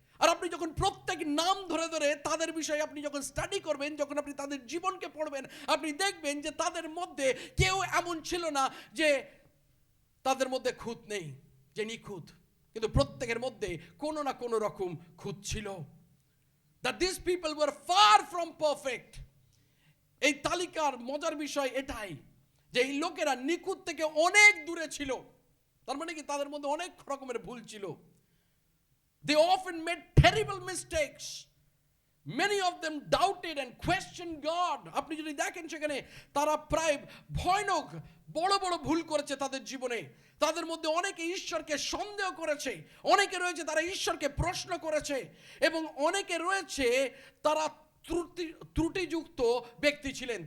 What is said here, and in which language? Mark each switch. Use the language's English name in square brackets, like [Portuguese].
[Bangla] আর আপনি যখন প্রত্যেক নাম ধরে ধরে তাদের বিষয়ে আপনি যখন স্টাডি করবেন, যখন আপনি তাদের জীবনকে পড়বেন, আপনি দেখবেন যে তাদের মধ্যে কেউ এমন ছিল না যে তাদের মধ্যে খুঁত নেই, যে নিখুঁত। কিন্তু প্রত্যেকের মধ্যে কোনো না কোনো রকম খুঁত ছিল। [English] That these people were far from perfect. [Bangla] এই তালিকার মজার বিষয় এটাই যে এই লোকেরা নিখুঁত থেকে অনেক দূরে ছিল। তার মানে কি তাদের মধ্যে অনেক রকমের ভুল ছিল। [English] They often made terrible mistakes. Many of them doubted and questioned God. [Bangla] আপনি যদি দেখেন সেখানে তারা প্রায় ভয়ানক বড় বড় ভুল করেছে তাদের জীবনে। তাদের মধ্যে অনেকে ঈশ্বরকে সন্দেহ করেছে, অনেকে রয়েছে তারা ঈশ্বরকে প্রশ্ন করেছে এবং অনেকে রয়েছে তারা ত্রুটিযুক্ত ব্যক্তি ছিলেন।